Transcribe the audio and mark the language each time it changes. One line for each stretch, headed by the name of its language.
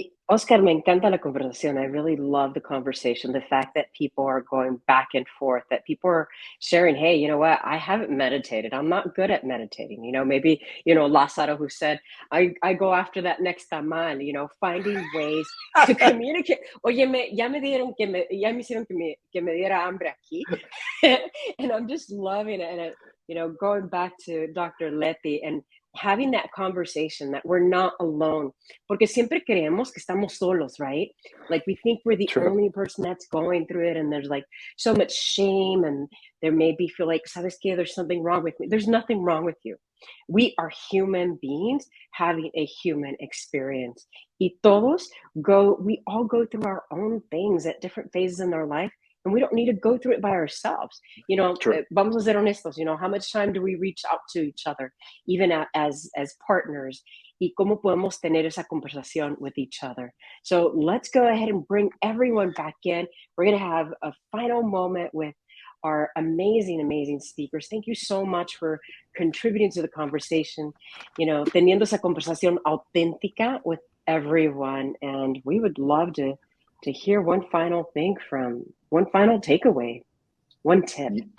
English: Oscar,
Spanish: me encanta la conversación.
English: I really love the conversation. The fact that people are going back and forth, that people are sharing, hey, you know what? I haven't meditated. I'm not good at meditating. You know, maybe, you know, Lázaro who said, I go after that next tamal, you know, finding ways to communicate.
Spanish: Oye, ya me hicieron que me diera hambre aquí.
English: And I'm just loving it. And, you know, going back to Dr. Leti and having that conversation that we're not alone.
Spanish: Porque siempre creemos que estamos solos,
English: right? Like we think we're the True. only person that's going through it, and there's like so much shame, and there maybe feel like,
Spanish: ¿sabes qué?
English: There's something wrong with me. There's nothing wrong with you. We are human beings having a human experience.
Spanish: Y todos
English: we all go through our own things at different phases in our life, and we don't need to go through it by ourselves. You know,
Spanish: vamos a ser honestos,
English: you know, how much time do we reach out to each other, even as partners?
Spanish: Y cómo podemos tener esa conversación
English: with each other. So let's go ahead and bring everyone back in. We're going to have a final moment with our amazing, amazing speakers. Thank you so much for contributing to the conversation, you know,
Spanish: teniendo esa conversación auténtica
English: with everyone. And we would love to hear one final takeaway, one tip.